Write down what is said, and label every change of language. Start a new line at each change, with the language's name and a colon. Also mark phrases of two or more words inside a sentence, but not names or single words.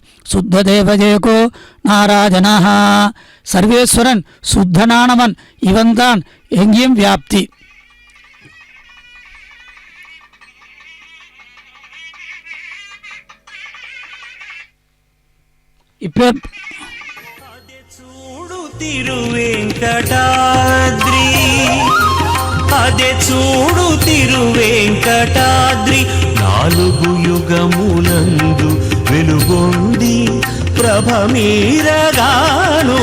Tamil: சுத்த தேவஜேகோ நாராயணா. சர்வேஸ்வரன் சுத்தனானவன், இவன்தான் எங்கேயும் வியாப்தி. இப்போ
Telugu: చూడు తిరువేంకటాద్రి, అదే చూడు తిరువేంకటాద్రి, నాలుగు యుగములందు వెలుగొంది ప్రభమీరగాను.